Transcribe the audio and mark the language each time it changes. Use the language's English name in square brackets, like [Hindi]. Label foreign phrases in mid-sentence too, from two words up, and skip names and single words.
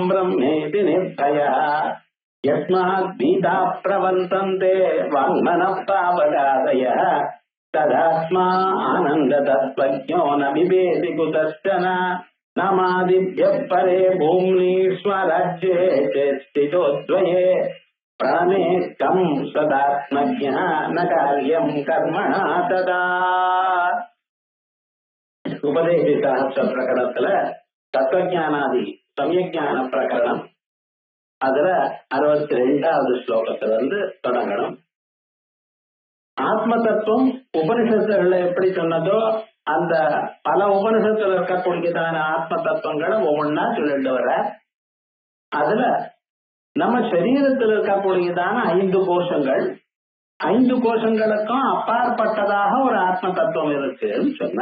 [Sanskrit] ब्रह्मेति निर्भयः यस्मात् भीता प्रवर्तन्ते वाङ्मनः पावगादयः तदात्मा आनन्दतत्त्वज्ञो न बिभेति कुतश्चन नमादिभ्यः परे भूम्नि स्वराज्ये चेत्स्थितो द्वये प्राणेकं सदात्मज्ञः न कार्यं कर्मणा तदा. [Tamil] உபதேச சாஸ்திர பிரகடனத்துல தத்துவஞானாதி சமயஞான பிரகரணம் அதுல 62வது ஸ்லோகத்துல இருந்து தொடங்கணும். ஆத்ம தத்துவம் உபனிஷத்துகள்ல எப்படி சொன்னதோ அந்த பல உபனிஷத்துல இருக்கக்கூடியதான ஆத்ம தத்துவங்களை ஒவ்வொன்னா சொல்லிட்டு வர, அதுல நம்ம சரீரத்தில் இருக்கக்கூடியதான 5 கோஷங்கள், 5 கோஷங்களுக்கும் அப்பாற்பட்டதாக ஒரு ஆத்ம தத்துவம் இருக்குன்னு சொன்ன.